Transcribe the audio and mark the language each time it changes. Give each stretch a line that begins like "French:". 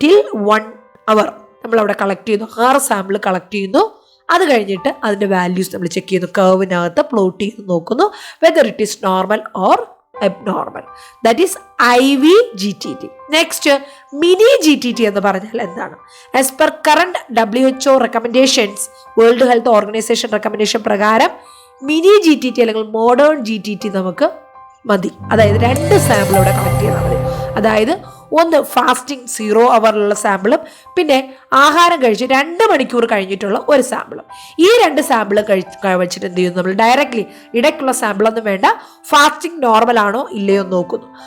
English: till 1 അവർ
Malayalam: നമ്മളവിടെ collect ചെയ്യുന്നു, 6 sample collect ചെയ്യുന്നു. അത് കഴിഞ്ഞിട്ട് അതിൻ്റെ വാല്യൂസ് നമ്മൾ ചെക്ക് ചെയ്യുന്നു, കർവിനകത്ത് പ്ലോട്ട് ചെയ്ത് നോക്കുന്നു
English: Whether it is normal or abnormal. That is IVGTT. Next,
Malayalam: mini GTT എന്ന് പറഞ്ഞാൽ എന്താണ്?
English: As per current WHO recommendations, World Health Organization recommendation
Malayalam: പ്രകാരം മിനി GTT അല്ലെങ്കിൽ മോഡേൺ GTT നമുക്ക് മതി. അതായത് 2 സാമ്പിൾ ഇവിടെ കളക്ട് ചെയ്താൽ മതി. അതായത് ഒന്ന് ഫാസ്റ്റിംഗ് 0 അവറിലുള്ള സാമ്പിളും പിന്നെ ആഹാരം കഴിച്ച് 2 മണിക്കൂർ കഴിഞ്ഞിട്ടുള്ള ഒരു സാമ്പിളും. ഈ 2 സാമ്പിൾ വെച്ചിട്ട് എന്ത് ചെയ്യുന്നു? നമ്മൾ ഡയറക്റ്റ്ലി ഇടയ്ക്കുള്ള സാമ്പിളൊന്നും വേണ്ട, ഫാസ്റ്റിംഗ് നോർമൽ ആണോ ഇല്ലയോ എന്ന് നോക്കുന്നു.